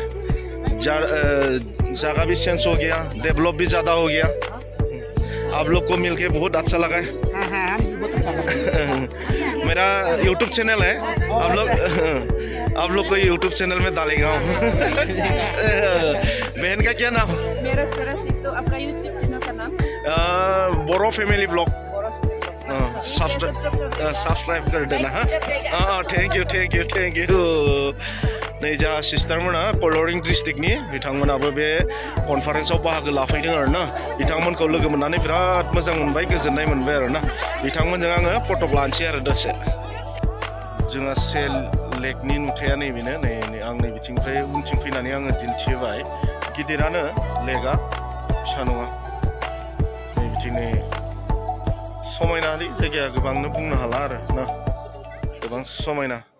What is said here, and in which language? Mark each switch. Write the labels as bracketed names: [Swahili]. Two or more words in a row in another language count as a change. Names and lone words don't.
[Hindi] जगह भी चेंज हो गया डेवलप भी ज़्यादा हो गया आप लोग को मिलके बहुत अच्छा लगा है मेरा [English] YouTube channel [Hindi] है आप लोग को [English] YouTube channel [Hindi] में डालेगा बहन का क्या नाम मेरा तो आपका [English] YouTube channel [Hindi] का नाम BoroFamilyVlog सब्सक्राइब कर देना हाँ [English] thank you [Hindi] नहीं जा सिस्टर मोना कलरिंग [Bodo] डिस्ट्रिक्टनि बिथांमोनाबो बे कन्फारेन्सआव बाहागो लाफैदों आरो ना बिथांमोनखौ लोगो मोननानै बिराद मोजां मोनबाय गोजोननाय मोनबाय आरो ना बिथांमोनजों आङो फट' लानोसै आरो दसे जोंहा सेल लेकनि नुथाया नैबेनो नै आं नै बिथिंनिफ्राय उनथिं फैनानै आङो दिन्थिबाय गिदिरानो लेकआ फिसा नङा नै बिथिं नै समायनालै जायगाया गोबांनो बुंनो हाला आरो ना गोबां समायना